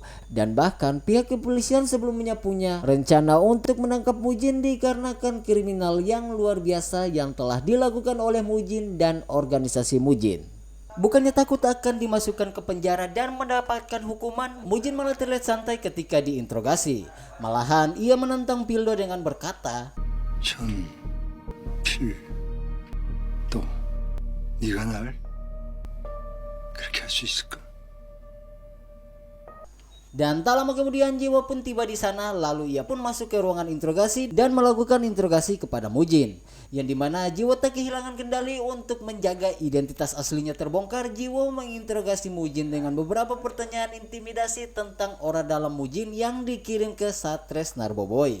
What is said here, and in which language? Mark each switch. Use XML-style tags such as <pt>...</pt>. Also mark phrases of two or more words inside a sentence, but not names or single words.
<id>Dan bahkan pihak kepolisian sebelumnya punya rencana untuk menangkap Mujin dikarenakan kriminal yang luar biasa yang telah dilakukan oleh Mujin dan organisasi Mujin. Bukannya takut akan dimasukkan ke penjara dan mendapatkan hukuman, Mujin malah terlihat santai ketika diinterogasi. Malahan ia menantang Pildo dengan berkata,</id> <ko>전, 필, 또 네가 날 그렇게 할 수 있을까?</ko> <id>dan tak lama kemudian Jiwo pun tiba di sana, lalu ia pun masuk ke ruangan interogasi dan melakukan interogasi kepada Mujin. Yang dimana Jiwo tak kehilangan kendali untuk menjaga identitas aslinya terbongkar. Jiwo menginterogasi Mujin dengan beberapa pertanyaan intimidasi tentang aura dalam Mujin yang dikirim ke Satres Narboboy.</id>